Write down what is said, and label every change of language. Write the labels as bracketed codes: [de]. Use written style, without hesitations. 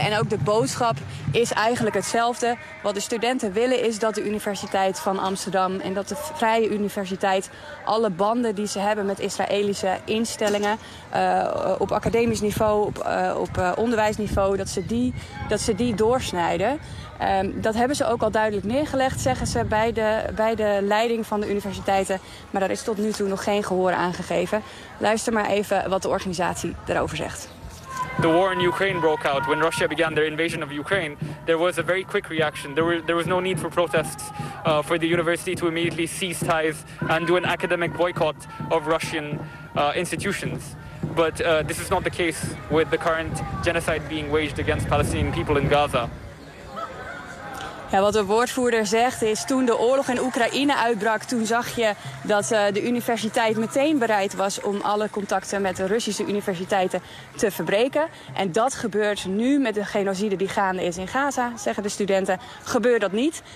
[nl] En ook de boodschap is eigenlijk hetzelfde. Wat de studenten willen is dat de Universiteit van Amsterdam en dat de Vrije Universiteit alle banden die ze hebben met Israëlische instellingen op academisch niveau, op onderwijsniveau, dat ze die doorsnijden. Dat hebben ze ook al duidelijk neergelegd, zeggen ze, bij de leiding van de universiteiten. Maar daar is tot nu toe nog geen gehoor aan gegeven. Luister maar even wat de organisatie daarover zegt. [en] The war in Ukraine broke out when Russia began their invasion of Ukraine. There was a very quick reaction. There was no need for protests for the university to immediately cease ties and do an academic boycott of Russian institutions. But this is not the case with the current genocide being waged against Palestinian people in Gaza. [nl] Ja, wat de woordvoerder zegt is, toen de oorlog in Oekraïne uitbrak, toen zag je dat de universiteit meteen bereid was om alle contacten met de Russische universiteiten te verbreken. En dat gebeurt nu met de genocide die gaande is in Gaza, zeggen de studenten. Gebeurt dat niet?